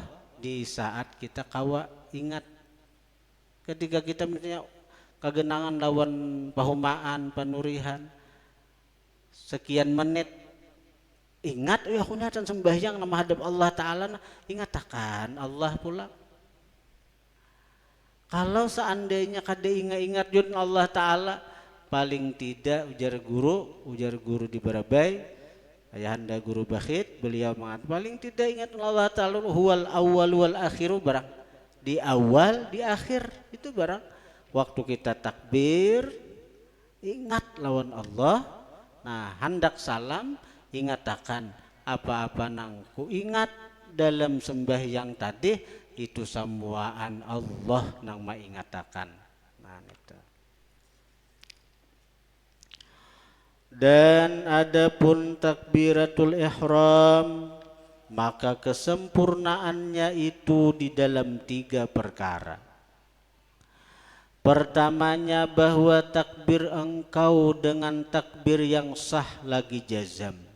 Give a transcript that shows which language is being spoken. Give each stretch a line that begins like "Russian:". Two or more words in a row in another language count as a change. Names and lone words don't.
Banjar: Di saat kita kawa ingat, ketika kita misalnya kegenangan lawan pahumaan, panurihan, sekian menit ingat, aku nyatan sembahyang nama hadap Allah Ta'ala, ingat akan Allah pula. Kalau seandainya kada ingat jun Allah Ta'ala, paling tidak ujar guru di Barabai, ayahanda guru Bakhit, beliau mengatakan paling tidak ingat Allah Ta'ala
Arabic: هو الأول والآخر,
Banjar: barang di awal di akhir itu barang waktu kita takbir ingat lawan Allah. Nah hendak salam ingat akan apa-apa nang ku ingat dalam sembahyang tadi itu semuaan Allah nang maingatakan. Nah itu. Dan adapun takbiratul ihram, maka kesempurnaannya itu di dalam 3 perkara. Pertamanya bahwa takbir engkau dengan takbir yang sah lagi jazam.